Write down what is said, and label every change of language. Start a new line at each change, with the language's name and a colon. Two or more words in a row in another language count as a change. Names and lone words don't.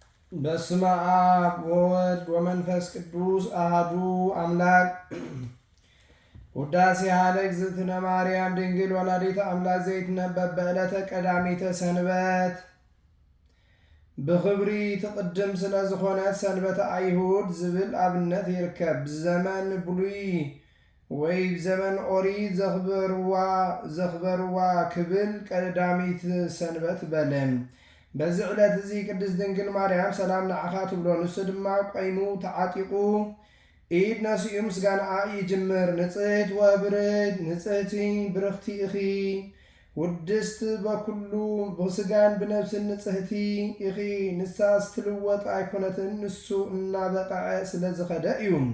Geez: በስመ አብ ወወልድ ወመንፈስ ቅዱስ አሐዱ አምላክ። ውዳሴሃ ለእግዝእትነ ማርያም ድንግል ወላዲተ አምላክ ዘይትነበብ በዕለተ ቀዳሚተ ሰንበት ብኽብሪ
Tigrinya: ትቅድም ስለ ዝኾነት ሰንበተ አይሁድ ዝብል አብነት ይርከብ። ብዘመን ብሉይ ወይ ብዘመን ኦሪት ዘኽበርዋ ክብል ቀዳሚት ሰንበት በለም።
Amharic: በዚህ ዕለት
Tigrinya: እዚ ቅድስት ድንግል ማርያም ሰላም ንዓኻ ትብሎ ንሱ ድማ ቆይሙ ተዓጢቁ ኢድ ነሲኡ ምስጋናኣ ይጅምር።
Geez: ንጽሕት ወብርህት
Tigrinya: ንጽሕቲ ብርኽቲ እኺ ውድስት በኩሉ ብስጋን ብነብስን ንጽሕቲ እኺ ንሳስ ትልወጥ ኣይኮነትን ንሱ እናበቕዐ ስለ ዝኸደ እዩ።